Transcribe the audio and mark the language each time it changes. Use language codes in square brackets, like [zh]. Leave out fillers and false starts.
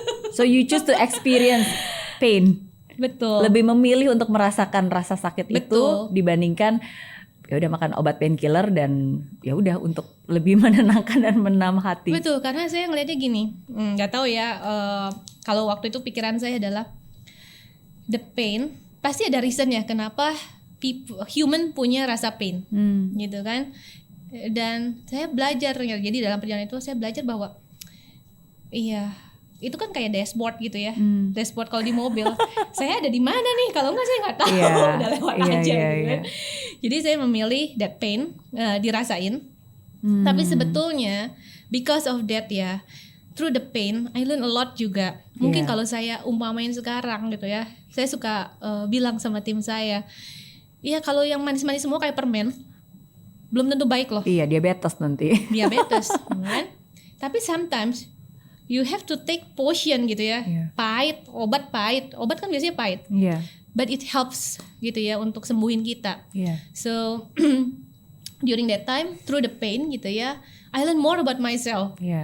[en] So you choose to experience pain. [id] Betul. Lebih memilih untuk merasakan rasa sakit itu dibandingkan ya udah makan obat painkiller dan ya udah untuk lebih menenangkan dan menenang hati. Betul, karena saya ngelihatnya gini, nggak tahu ya. Kalau waktu itu pikiran saya adalah [en] the pain [id] pasti ada reason ya kenapa human punya rasa pain, gitu kan. Dan saya belajar, jadi dalam perjalanan itu saya belajar bahwa iya itu kan kayak dashboard gitu ya, dashboard kalau di mobil. Saya ada di mana nih? Kalau nggak saya nggak tahu, udah lewat aja gitu kan. Jadi saya memilih [en] that pain [id] dirasain. Tapi sebetulnya [en] because of that ya, through the pain I learn a lot [id] juga. Mungkin kalau saya umpamain sekarang gitu ya, saya suka bilang sama tim saya, iya kalau yang manis-manis semua kayak permen belum tentu baik loh. Iya, diabetes nanti. [en] Diabetes, kan? [id] Tapi [en] sometimes you have to take potion [id] gitu ya. Pahit, obat kan biasanya pahit. [en] But it helps [id] gitu ya untuk sembuhin kita. So [en] during that time through the pain [id] gitu ya, [en] I learn more about myself.